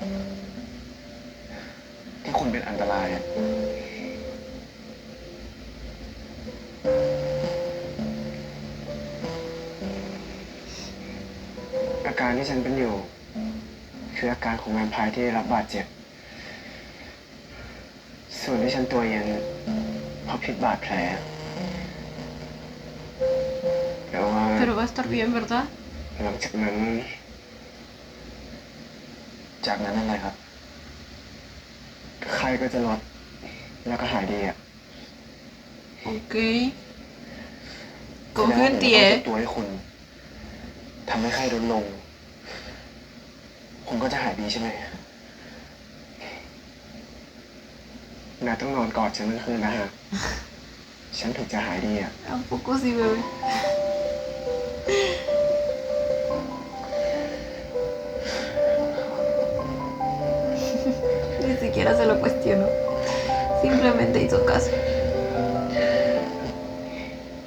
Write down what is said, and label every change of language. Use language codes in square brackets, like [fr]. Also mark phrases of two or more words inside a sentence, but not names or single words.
[th] ที่คุณเป็นอันตรายอะอาการที่ฉันเป็นอยู่ คืออาการของแวมไพร์ที่ได้รับบาดเจ็บ ส่วนที่ฉันตัวเย็นเพราะพิษบาดแผลแต่ว่า [es] Pero va a estar bien, ¿verdad? [th] หลังจากนั้น อะไรครับไข้ก็จะลดแล้วก็หายดีอ่ะ [es] Ok. [th] แสดง [es] Confío [th] ว่า [es] en [th] ผม [es] ti, [th] ต้องเก็ [es] ¿eh? [th] บตัวให้คุณทำให้ไข้ลดลง คุณก็จะหายดีใช่ไหมนายต้องนอนกอดฉันทั้งคืนนะฮะ ฉันถึงจะหายดีอ่ะ [es] ¿A poco sí, bebé? Ni siquiera se lo cuestionó. Simplemente hizo caso.